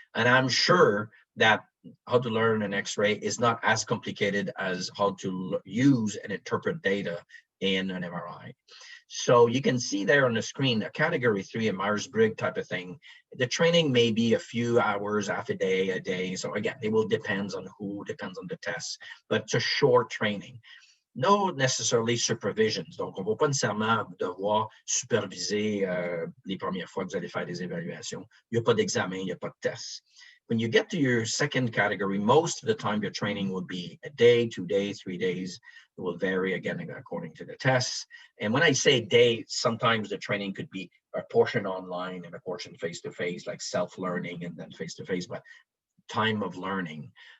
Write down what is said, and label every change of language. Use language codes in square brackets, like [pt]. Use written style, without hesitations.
[en] And I'm sure that how to learn an X-ray is not as complicated as how to use and interpret data in an MRI. So you can see there on the screen, a category 3, a Myers-Briggs type of thing. The training may be a few hours, half a day. So again, it will depend on who, depends on the test, but it's a short training. No necessarily supervisions. [fr] Donc, on ne va pas nécessairement devoir superviser les premières fois que vous allez faire des évaluations. Il n'y a pas d'examen, il n'y a pas de test. [en] When you get to your second category, most of the time your training will be a day, 2 days, 3 days. It will vary again according to the tests. And when I say day, sometimes the training could be a portion online and a portion face-to-face, like self-learning and then face-to-face, but time of learning.